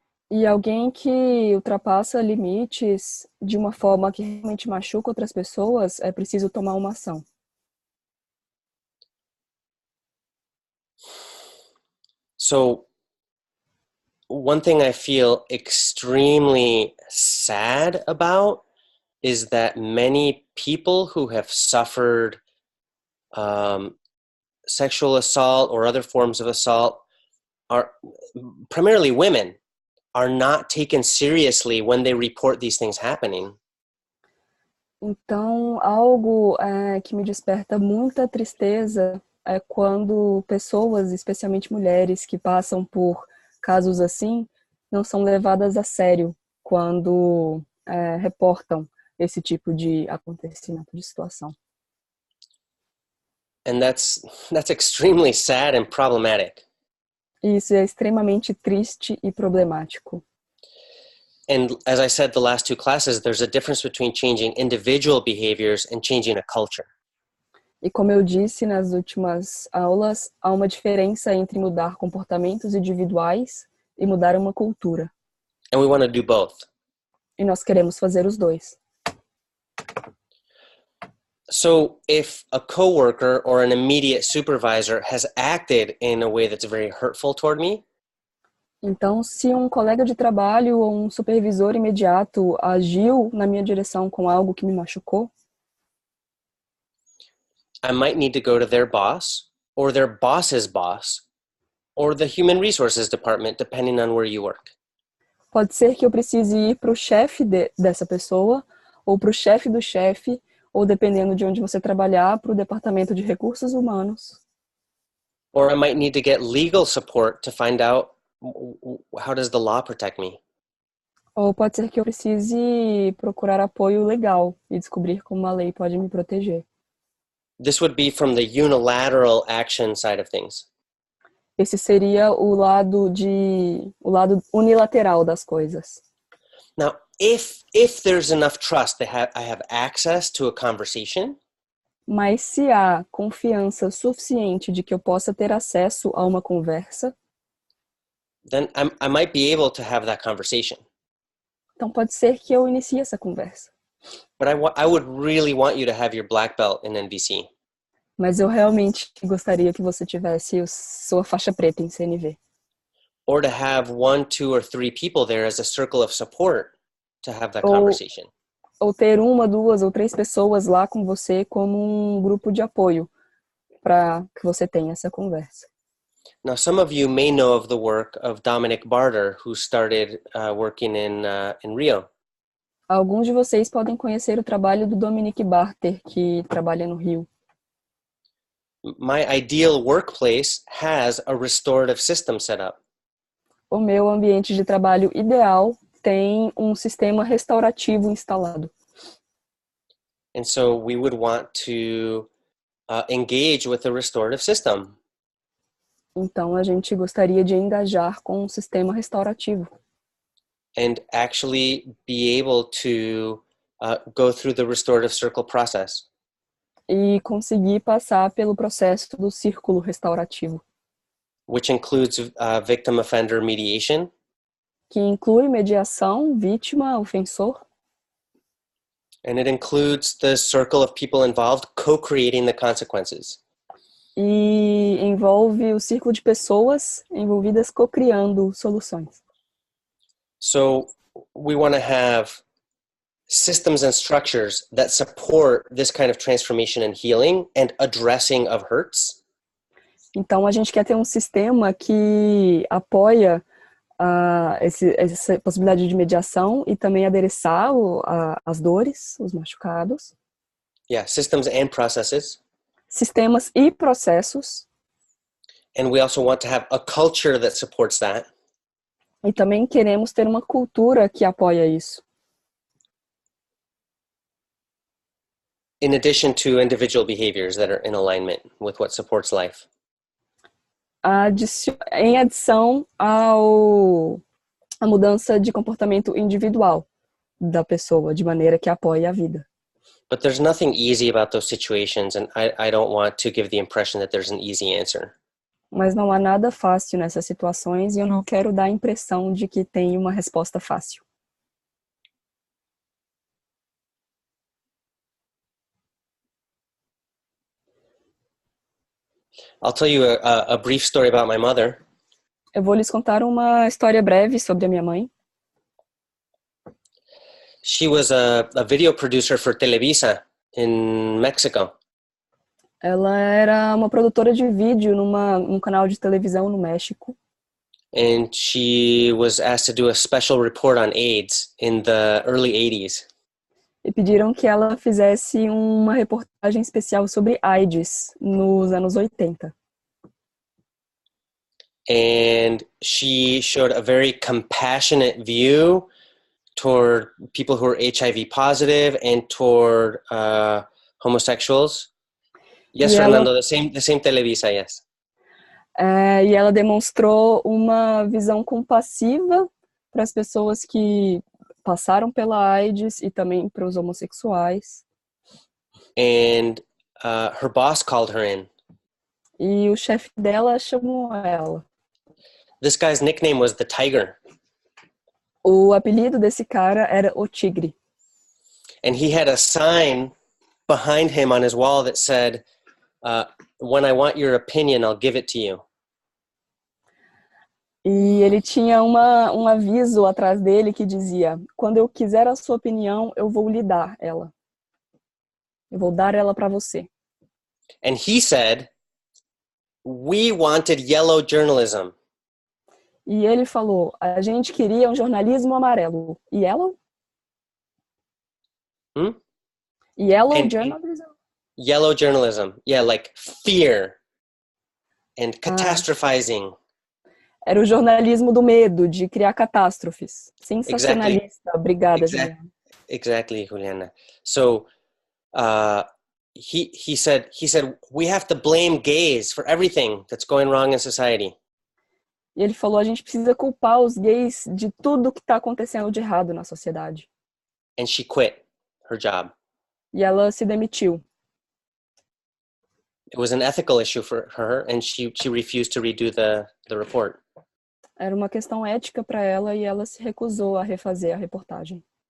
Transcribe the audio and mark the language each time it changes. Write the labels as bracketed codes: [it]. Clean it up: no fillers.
[pt] E alguém que ultrapassa limites de uma forma que realmente machuca outras pessoas, é preciso tomar uma ação. [en] So one thing I feel extremely sad about is that many people who have suffered sexual assault or other forms of assault, are primarily women, are not taken seriously when they report these things happening. [pt] Então, algo que me desperta muita tristeza é quando pessoas, especialmente mulheres, que passam por casos assim, não são levadas a sério quando reportam esse tipo de acontecimento, de situação. [en] And that's extremely sad and problematic. [pt] Isso é extremamente triste e problemático. [en] And as I said the last two classes, there's a difference between changing individual behaviors and changing a culture. [pt] E como eu disse nas últimas aulas, há uma diferença entre mudar comportamentos individuais e mudar uma cultura. [en] And we want to do both. [pt] E nós queremos fazer os dois. [en] So if a coworker or an immediate supervisor has acted in a way that's very hurtful toward me, [pt] Então, se um colega de trabalho ou um supervisor imediato agiu na minha direção com algo que me machucou, [en] I might need to go to their boss or their boss's boss or the human resources department, depending on where you work. [pt] pode ser que eu precise ir para o chefe dessa pessoa, ou para o chefe do chefe, ou dependendo de onde você trabalhar, para o departamento de recursos humanos. [en] Or I might need to get legal support to find out how does the law protect me. [pt] Ou pode ser que eu precise procurar apoio legal e descobrir como a lei pode me proteger. [en] This would be from the unilateral action side of things. [pt] Esse seria o lado unilateral das coisas. [en] Now, if there's enough trust that I have access to a conversation, [pt] Mas se há confiança suficiente de que eu possa ter acesso a uma conversa, [en] then I might be able to have that conversation. [pt] então pode ser que eu inicie essa conversa. [en] But I would really want you to have your black belt in NVC. [pt] Mas eu realmente gostaria que você tivesse sua faixa preta em CNV. [en] Or to have 1, 2, or 3 people there as a circle of support to have that conversation. [pt] Ou ter 1, 2 ou 3 pessoas lá com você como um grupo de apoio para que você tenha essa conversa. [en] Now, some of you may know of the work of Dominic Barter, who started working in Rio. [pt] Alguns de vocês podem conhecer o trabalho do Dominic Barter, que trabalha no Rio. [en] My ideal workplace has a restorative system set up. [pt] O meu ambiente de trabalho ideal tem um sistema restaurativo instalado. [en] And so we would want to engage with the restorative system. [pt] Então a gente gostaria de engajar com um sistema restaurativo. [en] And actually be able to go through the restorative circle process. [pt] E conseguir passar pelo processo do círculo restaurativo. [en] Which includes victim offender mediation. [pt] Que inclui mediação, vítima, ofensor. [en] And it includes the circle of people involved co-creating the consequences. [pt] E envolve o círculo de pessoas envolvidas co-criando soluções. [en] So we want to have systems and structures that support this kind of transformation and healing and addressing of hurts. [pt] Então a gente quer ter um sistema que apoia essa possibilidade de mediação e também adereçar as dores, os machucados. [en] Yeah, systems and processes. [pt] Sistemas e processos. [en] And we also want to have a culture that supports that. [pt] E também queremos ter uma cultura que apoia isso. [en] In addition to individual behaviors that are in alignment with what supports life. [pt] Em adição à mudança de comportamento individual da pessoa, de maneira que apoie a vida. [en] But there's nothing easy about those situations, and I don't want to give the impression that there's an easy answer. [pt] Mas não há nada fácil nessas situações e eu não quero dar a impressão de que tem uma resposta fácil. [en] I'll tell you a brief story about my mother. [pt] Eu vou lhes contar uma história breve sobre a minha mãe. [en] She was a video producer for Televisa in Mexico. [pt] Ela era uma produtora de vídeo num canal de televisão no México. [en] And she was asked to do a special report on AIDS in the early 80s. [pt] E pediram que ela fizesse uma reportagem especial sobre AIDS nos anos 80. [en] And she showed a very compassionate view toward people who are HIV positive and toward homosexuals. Yes, Fernando, the same Televisa, yes. [pt] E ela demonstrou uma visão compassiva para as pessoas que passaram pela AIDS e também para os homossexuais. [en] And her boss called her in. [pt] E o chefe dela chamou ela. [en] This guy's nickname was the Tiger. [pt] O apelido desse cara era o Tigre. [en] And he had a sign behind him on his wall that said, when I want your opinion, I'll give it to you. [pt] E ele tinha um aviso atrás dele que dizia: quando eu quiser a sua opinião, eu vou lhe dar ela. Eu vou dar ela para você. [en] And he said, we wanted yellow journalism. [pt] E ele falou: a gente queria um jornalismo amarelo. [en] Yellow? Yellow journalism? Yellow journalism. Yeah, like fear and catastrophizing. [pt] Era o jornalismo do medo, de criar catástrofes. Sensacionalista. [en] Exactly. [pt] Obrigada, Juliana. [en] Exactly, Juliana. So he said we have to blame gays for everything that's going wrong in society. [pt] E ele falou: a gente precisa culpar os gays de tudo que está acontecendo de errado na sociedade. [en] And she quit her job. [pt] E ela se demitiu. [en] It was an ethical issue for her, and she refused to redo the report. [pt] Era uma questão ética para ela e ela se recusou a refazer a reportagem.